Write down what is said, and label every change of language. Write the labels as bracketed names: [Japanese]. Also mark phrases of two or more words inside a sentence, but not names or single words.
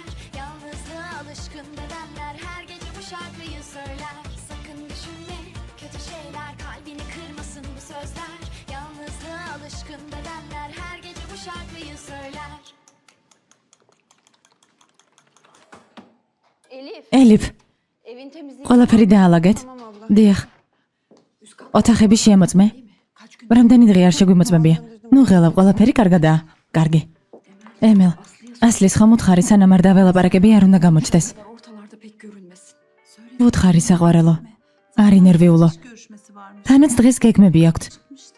[Turkish] Yalnızlığa alışkın bedenler her gece bu şarkıyı söyler. Sakın düşünme kötü şeyler, kalbini kırmasın bu sözler. Yalnızlığa alışkın bedenler her gece bu şarkıyı söyler. Elif, Elif, evin temizliği... [Georgian] ყველაფერი დაალაგეთ? [Turkish] Tamam abla. [Georgian] დიახ. ოთახები შემოწმე? რამდენი დღე არ შეგვიმოწმებია? ნუ ღელავ, ყველაფერი კარგადაა. კარგი. ემილ, ასლის ხომ უთხარი სანამ არ დაველაპარაკები არ უნდა გამოჩდეს. [Turkish] Ortalarda pek görünmesin. Söyle. [Georgian] უთხარი საყვარელო. არ ინერვიულო. [Turkish] Görüşmesi varmış. [Georgian] თანაც დღეს გეგმები აქვთ. [Turkish] Çıkmıştır.